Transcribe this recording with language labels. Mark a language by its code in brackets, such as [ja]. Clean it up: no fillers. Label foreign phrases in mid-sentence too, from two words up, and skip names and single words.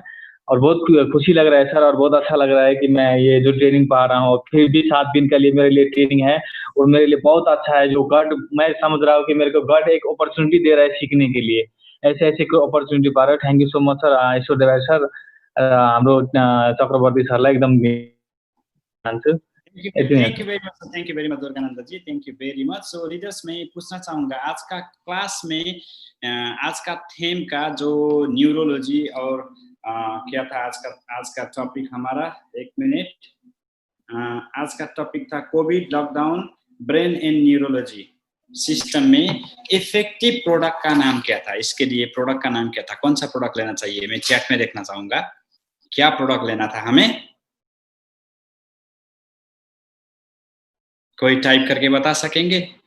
[hi] और बहुत खुशी लग रहा है सर और बहुत अच्छा लग रहा है कि मैं ये जो ट्रेनिंग पा रहा हूँ, फिर भी 7 दिन के लिए मेरे लिए ट्रेनिंग है और मेरे लिए बहुत अच्छा है। जो गॉड मैं समझ रहा हूँ कि मेरे को गॉड एक अपॉर्चुनिटी दे रहा है सीखने के लिए, ऐसे ऐसे कोई अपॉर्चुनिटी पा रहा है। [en] thank you so much sir. [ne] ईश्वर सर हाम्रो चक्रवर्ती सरलाई एकदम चाहन्छु। [en] Thank you very much. Thank you very much दुर्गानंद जी, thank you very much. so leaders [hi] मैं पूछना चाहूँगा आज का क्लास में आज का थीम का जो न्यूरोलॉजी और क्या था आज का टॉपिक हमारा, एक मिनट, आज का टॉपिक था [en] COVID lockdown brain and neurology system [hi] में [en] effective product [hi] का नाम क्या था, इसके लिए प्रोडक्ट का नाम क्या था, कौन सा प्रोडक्ट लेना चाहिए, मैं चैट में देखना चाहूँगा क्या प्रोडक्ट लेना था हमें, कोई टाइप करके बता सकेंगे।